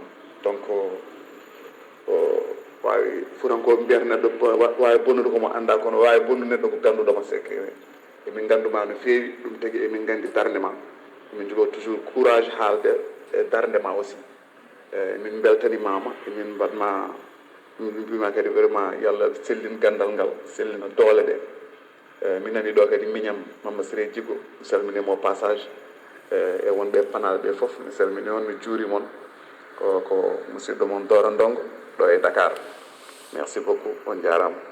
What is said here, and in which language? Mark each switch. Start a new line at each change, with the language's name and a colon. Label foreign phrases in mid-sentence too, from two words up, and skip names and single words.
Fula: Donc wawi furankoɓe mbiyata neɗɗo wawi bonnude komo anda kono wawi bonnude neɗɗo ko ganduɗoma.
French: C'est que
Fula: emin ganduma no fewi ɗum tagui emin gandi darde ma, emin jogo
French: toujours courage
Fula: haalde e darde ma aussi. Min beltanimama emin mbaɗma min mbima kadi vraiment yallah sellin gandal ngal sellina doole ɗe. Min nani ɗo kadi miñam Mama Siré Djigo mi salminimo passage e wonɓe panal ɓe foof mi salmini on mi juuri moon ko musidɗo moon Doro Ndongo ɗo e Dakar.
French: Merci beaucoup,
Fula: on jarama.